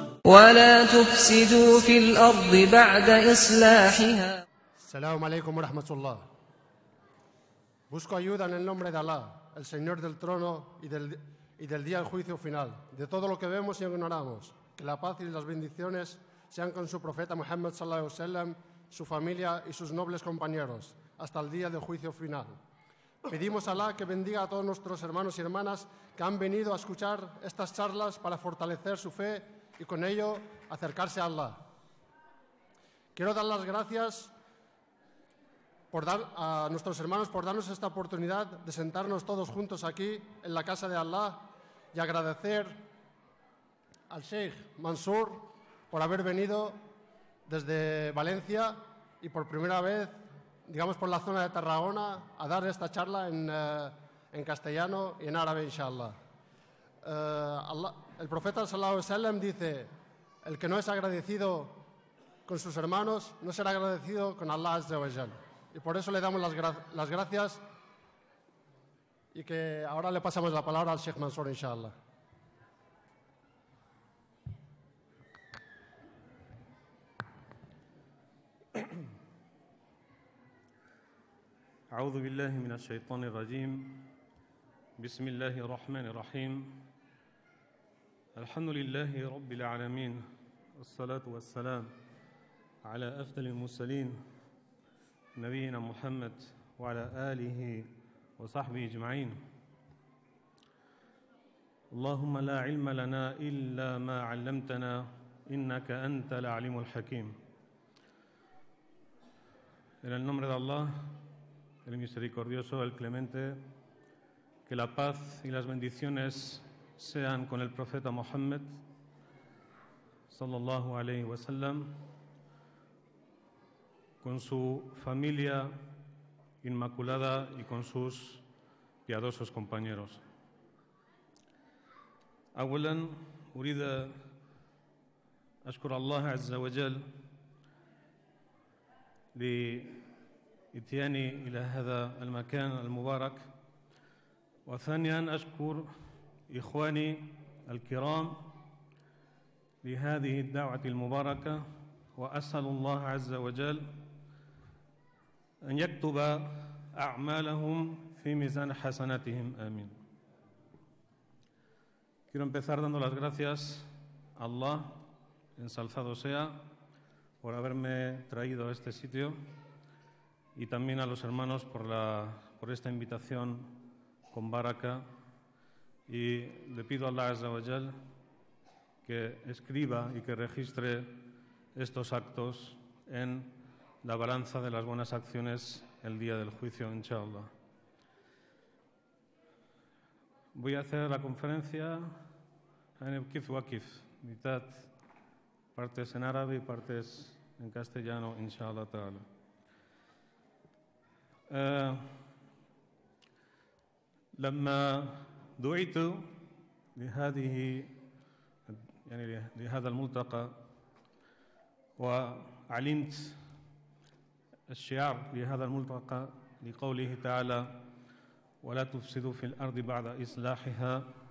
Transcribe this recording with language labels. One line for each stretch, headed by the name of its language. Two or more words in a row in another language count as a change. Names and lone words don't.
Arabic: ولا تفسدوا في الأرض بعد إصلاحها. السلام عليكم ورحمة الله.
Spanish: Busco ayuda en el nombre de Alá, el Señor del trono y del día del juicio final, de todo lo que vemos y ignoramos. Que la paz y las bendiciones sean con su profeta Muhammad
Arabic: صلى الله عليه وسلم,
Spanish: su familia y sus nobles compañeros, hasta el día del juicio final. Pedimos a Alá que bendiga a todos nuestros hermanos y hermanas que han venido a escuchar estas charlas para fortalecer su fe y con ello acercarse a Allah. Quiero dar las gracias a nuestros hermanos por darnos esta oportunidad de sentarnos todos juntos aquí en la casa de Allah y agradecer al Sheikh Mansur por haber venido desde Valencia y por primera vez, digamos, por la zona de Tarragona a dar esta charla en castellano y en árabe, inshallah. El profeta
Arabic: صلى الله عليه وسلم
Spanish: dice: el que no es agradecido con sus hermanos no será agradecido con
Arabic: الله عز وجل.
Spanish: Y por eso le damos las gracias y que ahora le pasamos la palabra al Sheikh Mansur, inshallah.
Arabic: أعوذ بالله من الشيطان الرجيم بسم الله الرحمن الرحيم الحمد لله رب العالمين والصلاة والسلام على أفضل المرسلين نبينا محمد وعلى آله وصحبه أجمعين اللهم لا علم لنا إلا ما علمتنا إنك أنت العليم الحكيم.
Spanish: En el nombre de Allah, el misericordioso, el clemente, que la paz y las bendiciones sean con el profeta Muhammad
Arabic: صلى الله عليه وسلم,
Spanish: con su familia inmaculada y con sus piadosos compañeros.
Arabic: أولاً أريد أشكر الله عز وجل لإتياني إلى هذا المكان المبارك، وثانياً أشكر إخواني الكرام لهذه الدعوة المباركة، وأسأل الله عز وجل أن يكتب أعمالهم في ميزان حسناتهم آمين.
Spanish: Quiero empezar dando las gracias a Allah, ensalzado sea, por haberme traído a este sitio, y también a los hermanos por esta invitación con baraka, y le pido a
Arabic: الله عز وجل
Spanish: que escriba y que registre estos actos en la balanza de las buenas acciones el día del juicio, inshallah. Voy a hacer la conferencia en
Arabic: كيف وكيف,
Spanish: mitad, partes en árabe y partes en castellano,
Arabic: إن شاء الله تعالى. لما دعيت لهذا الملتقى وعلمت الشعار لهذا الملتقى لقوله تعالى ولا تفسدوا في الأرض بعد إصلاحها،